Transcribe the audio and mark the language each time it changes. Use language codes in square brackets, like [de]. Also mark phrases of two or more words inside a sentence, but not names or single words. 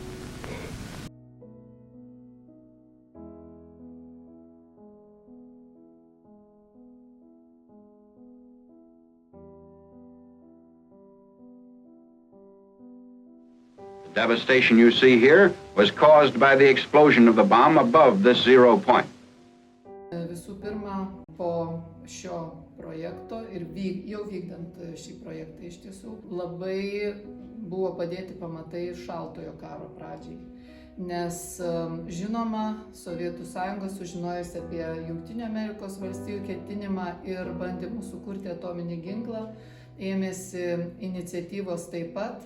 [en] The devastation you see here was caused by the explosion of the bomb above this 0 point. [lt] Visų pirma, po šio projekto ir jau vykdant šį projektą iš tiesų labai buvo padėti pamatai šaltojo karo pradžiai. Nes žinoma, Sovietų Sąjunga sužinojus apie Jungtinių Amerikos valstijų ketinimą ir bandymų sukurti atominį ginklą, ėmėsi iniciatyvos taip pat.